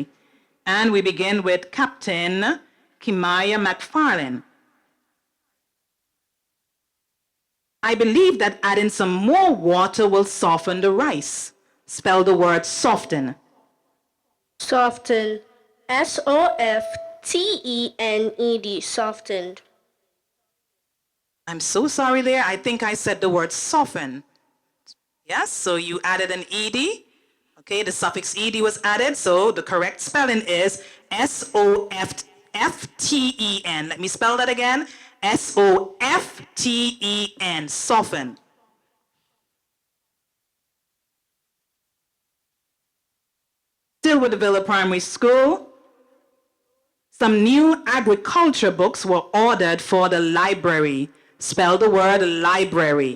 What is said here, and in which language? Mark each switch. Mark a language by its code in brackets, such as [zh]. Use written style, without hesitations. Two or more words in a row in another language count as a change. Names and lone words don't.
[en] And we begin with Captain Kimaya McFarlane. I believe that adding some more water will soften the rice. Spell the word soften. Soften. S-O-F-T-E-N-E-D. Softened. I'm so sorry there. I think I said the word soften. Yes, so you added an ED. Okay, the suffix ED was added, so the correct spelling is S-O-F-T-E-N. Let me spell that again. S-O-F-T-E-N, soften. Still with the Villa Primary School, some new agriculture books were ordered for the library. Spell the word library.